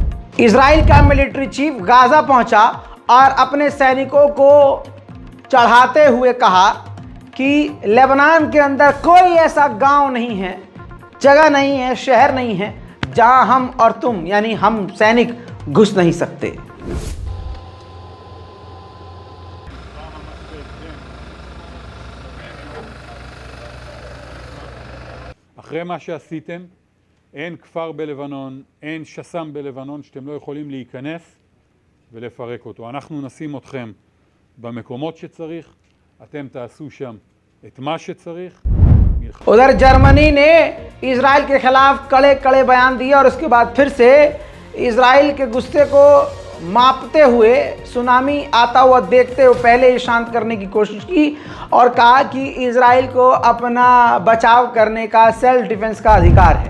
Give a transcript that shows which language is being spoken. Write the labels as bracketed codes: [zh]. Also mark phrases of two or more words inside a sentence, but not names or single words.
[hi] इजराइल का [en] military chief [hi] गाजा पहुंचा और अपने सैनिकों को चढ़ाते हुए कहा कि लेबनान के अंदर कोई ऐसा गांव नहीं है, जगह नहीं है, शहर नहीं है जहां हम और तुम यानी हम सैनिक घुस नहीं सकते। [he] אחרי מה שעשיתם, אין כפר בלבנון, אין שס"ם בלבנון שאתם לא יכולים להיכנס ולפרק אותו. אנחנו נשים אתכם במקומות שצריך, אתם תעשו שם את מה שצריך. [hi] उधर जर्मनी ने इजराइल के खिलाफ कड़े कड़े बयान दिए और उसके बाद फिर से इजराइल के गुस्से को मापते हुए, सुनामी आता हुआ देखते हुए पहले ही शांत करने की कोशिश की और कहा कि इजराइल को अपना बचाव करने का, [en] self defence [hi] का अधिकार है।